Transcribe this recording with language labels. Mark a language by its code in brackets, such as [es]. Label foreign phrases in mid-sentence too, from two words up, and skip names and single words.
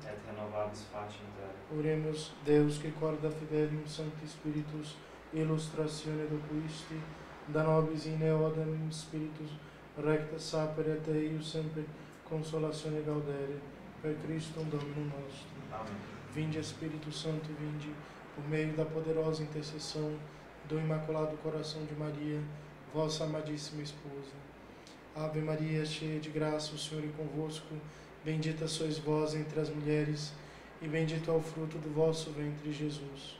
[la] Et renovabis facem terra. Oremus Deus qui corda fidelium Sancti Spiritus illustratione docuisti, da nobis in eodem Spiritus recta sapere et eius sempre consolatione gaudere, Per Christum Dominum nostrum. [pt] Amém. Vinde Espírito Santo, vinde por meio da poderosa intercessão do Imaculado Coração de Maria, vossa amadíssima esposa. Ave Maria, cheia de graça, o Senhor é convosco. Bendita sois vós entre as mulheres, e bendito é o fruto do vosso ventre, Jesus.